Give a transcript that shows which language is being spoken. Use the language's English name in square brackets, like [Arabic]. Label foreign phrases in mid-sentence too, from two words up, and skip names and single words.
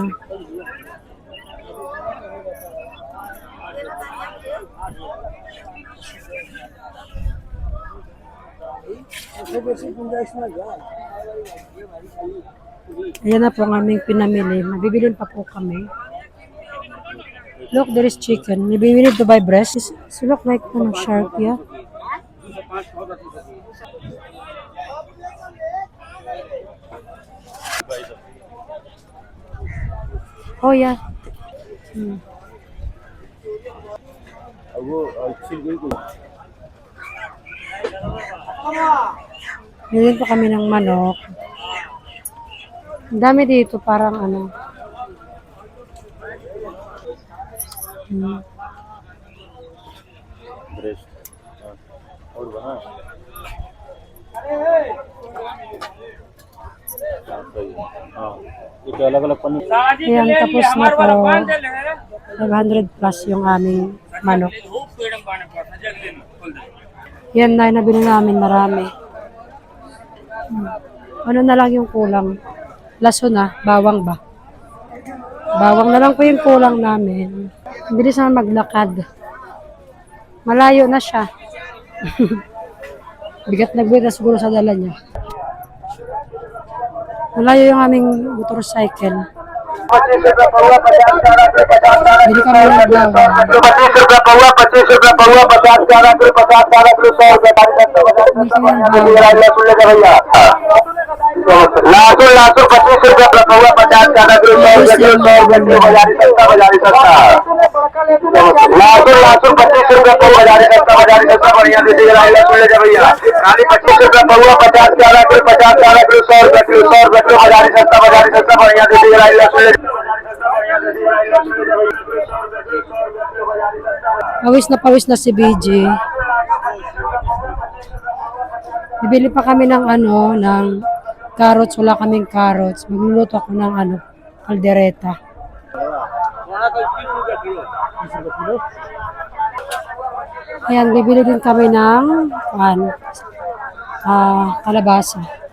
[Filipino] Ayan na po ang aming pinamili. Mabibilin pa po kami. [English] Look, there is chicken. Maybe we need to buy breast. It look like shark, yeah. Oh, yeah. [Filipino] Nilin po kami ng manok. Ang dami dito, parang ano. Breast. [Hindi] और बना हाँ ये अलग अलग पनीर [Filipino] Ayan, tapos na po. 500 plus yung aming manok. Yan na, nabili namin marami. Ano na lang yung kulang? Laso na, bawang ba? Bawang na lang po yung kulang namin. Bilis na maglakad. Malayo na siya. Bigat na bigat siguro sa dala niya. Malayo yung aming motorcycle. Bili kami ng bawang. [Hindi] 25 रुपया पौवा 25 रुपया पौवा 50 का रख 50 का रख 100 रुपया सुन लेगा भैया लासू लासू 25 रुपया पौवा 50 का रख 100 रुपया बाजारी सस्ता लासू लासू 25 रुपया पौवा बाजारी सस्ता बढ़िया दीजिएगा सुन लेगा भैया खाली 25 रुपया पौवा 50 का रख 100 रुपया बाजारी सस्ता बढ़िया दीजिएगा सुन लेगा [Filipino] Pawis na si BJ. Bibili pa kami ng ng carrots. Wala kaming carrots. Magluluto ako ng kaldereta. Ayan, bibili din kami ng kalabasa.